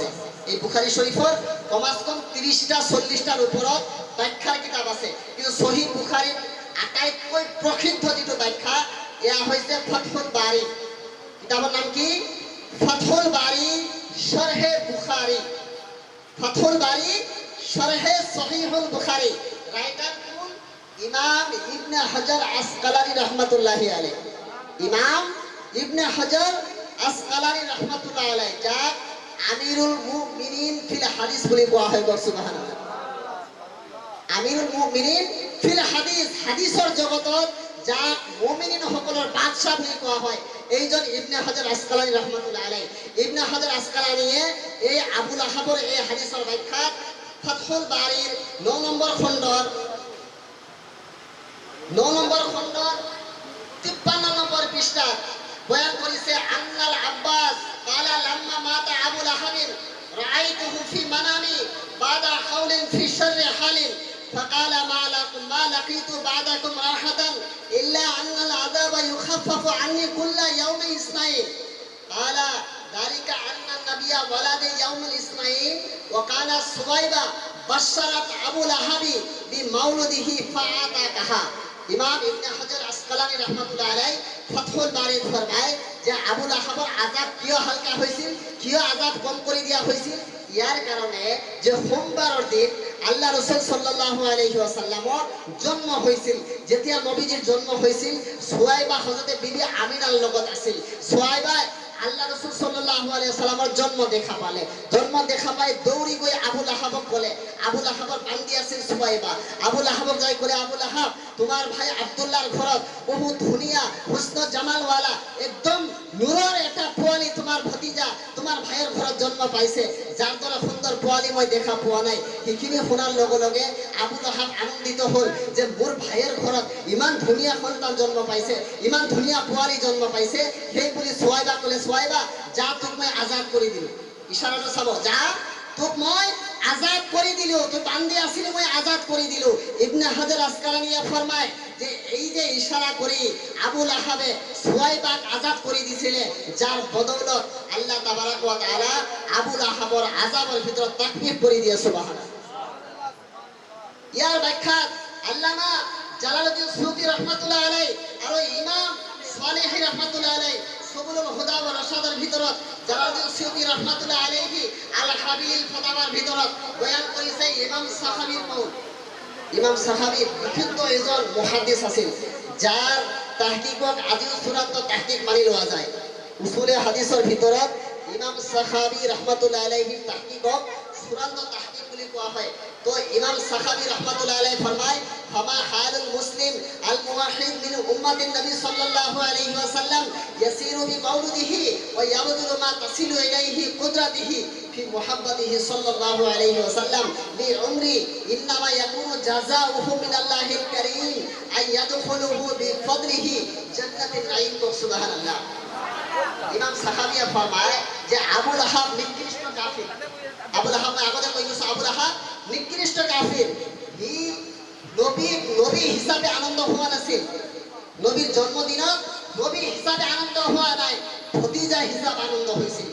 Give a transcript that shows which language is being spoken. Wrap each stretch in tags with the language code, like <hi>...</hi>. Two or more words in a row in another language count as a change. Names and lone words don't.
<as>এই বুখাৰী শৰীফৰ কমাসকম 30টা 40টাৰ ওপৰত ব্যাখ্যাৰ কিতাপ আছে, কিন্তু সহিহ বুখাৰীৰ আটাইতকৈ প্ৰসিদ্ধ যিটো ব্যাখ্যা এয়া হৈছে ফাথুল বাৰী। কিতাপৰ নাম কি? ফাথুল বাৰী শৰহে বুখাৰী। ফাথুল বাৰী শরহে সহিহুল বুখারী। রাইটার কোন? ইমাম ইবনে হাজার আসকালানী</as> <ar>رحمة الله عليه.</ar> <as>ইমাম ইবনে হাজার আসকালানী</as> <ar>رحمة الله عليه,</ar> <as>যাক</as> <ar>أمير المؤمنين في الحديث</ar> <as>বুলি কোৱা হয়। সুবহানাল্লাহ।</as> <ar>أمير المؤمنين في الحديث,</ar> <as>হাদিসৰ জগতত যাক মুমিনিন সকলৰ বাদশাহ বুলি কোৱা হয়, এইজন ইবনে হাজার আসকালানী</as> <ar>رحمة الله عليه.</ar> <as>ইবনে হাজার আসকালানীয়ে এই আবু লাহাবৰ এই হাদিসৰ ব্যাখ্যাত ফাথুল বাৰীৰ 9 নম্বৰ খণ্ডৰ 53 নম্বৰ পৃষ্ঠাত বয়ান কৰিছে,</as> <ar>أن العباس قال لما مات أبو لهب رأيته في منامي بعد حول في شر حال فقال ما لقيت بعدكم راحة إلا أن العذاب يخفف عني كل يوم اثنين. قال ذلك أن النبي ولد يوم الاثنين وكان سويبة بشرت أبو لهب بمولده فأعتقها.</ar> <as>ইমাম ইবনে হাজার আসকালানী</as> <ar>رحمة الله عليه</ar> <as>ফাথুল বারীত ফরমায় যে আবু লাহাবৰ আযাব কিয় হালকা হৈছিল, কিয় আযাব কম কৰি দিয়া হৈছিল? ইয়াৰ কাৰণে যে সোমবাৰৰ দিন আল্লাহ ৰাসূল</as> <ar>صلى الله عليه وسلم</ar> <as>জন্ম হৈছিল। যেতিয়া নবীজিৰ জন্ম হৈছিল, সুৱাইবা হযরতে বিবি আমিনাৰ লগত আছিল। সুৱাইবা আল্লাহ রাসূল</as> <ar>صلى الله عليه وسلم</ar> <as>জন্ম দেখা পালে। জন্ম দেখা পাই দৌৰি গৈ আবু লাহাবক ক'লে, আবু লাহাবৰ বান্ধি আছিল সুৱাইবা। আবু লাহাবক যাই ক'লে, আবু লাহাব তোমাৰ ভাই আব্দুল্লাহৰ ঘৰত বহুত ধুনীয়া হুস্ন জামালৱালা একদম নূৰৰ এটা পোৱালি তোমাৰ ভতিজা তোমাৰ ভাইৰ ঘৰত জন্ম পাইছে, যাৰ দৰে সুন্দৰ পোৱালি মই দেখা পোৱা নাই। সেইখিনি শুনাৰ লগে লগে আবু লাহাব আনন্দিত হ'ল যে মোৰ ভাইৰ ঘৰত ইমান ধুনীয়া সন্তান জন্ম পাইছে, ইমান ধুনীয়া পোৱালি জন্ম পাইছে। সেই বুলি সুৱাইবা ক'লে, সুৱাইবা যা তোক মই আজাদ কৰি দিলোঁ। ইশাৰাটো চাব, যা তোক মই আজাদ কৰি দিলো, তুই বান্ধি আছিলি মই আজাদ কৰি দিলো।</as> <bn>ইবনে হাজার আসকালানিয়ে ফরমায় যে এই যে ইশারা করি আবুল আহাবে সুয়াইবাক আজাদ করে দিছিলে, যার বদৌলত আল্লাহ</bn> <ar>تبارك وتعالى</ar> <bn>আবুল আহাবর আযাবের ভিতর তাকফীর করে দিয়ে সুবহানাল্লাহ। ইয়ার ব্যাখ্যা আল্লামা জালালউদ্দিন সুয়ুতী</bn> <ar>رحمة الله عليه</ar> <bn>আর ইমাম সালেহী</bn> <ar>رحمة الله عليه</ar> <bn>সুবুলুল হুদা ওয়া রাশাদের ভিতরত জালালউদ্দিন সুয়ুতী</bn> <ar>رحمة الله عليه</ar> <bn>আল হাবিল ফাতাওয়ার ভিতরত বয়ান করেছে ইমাম সাহাবীর কওল।</bn> <as>ইমাম সাহাবী বিশুদ্ধ এজন মুহাদ্দিস আছিল, যার তাহকিকক আজিও চূড়ান্ত তাহকিক মানি লোৱা যায়। উসুলে হাদিসের ভিতরত ইমাম সাহাবী</as> <ar>رحمة الله عليه</ar> <as>তাহকিকক চূড়ান্ত তাহকিক বুলি কোৱা হয়। তো ইমাম সাহাবী রাহমাতুল্লাহ আলাইহি ফরমায়</as> <ar>فما حال المسلم الموحد من أمة النبي صلى الله عليه وسلم يسر بمولده ويبذل ما تصل إليه قدرته في محبته صلى الله عليه وسلم لعمري إنما يكون جزاؤه من الله الكريم أن يدخله بفضله جنات النعيم. সুবহানাল্লাহ।</ar> <as>ইমাম সাহাবিয়া ফরমায় যে আবুল আহাব নিকৃষ্ট কাফির।</as> <bn>আবুল আহাব আগতে কই গেছে আবুল আহাব নিকৃষ্ট কাফির। হি নবী হিসাবে আনন্দ হওয়া নাছিল, নবীর জন্মদিনত নবী হিসাবে আনন্দ হওয়া নাই, ভতিজা হিসাব আনন্দ হয়েছিল।</bn>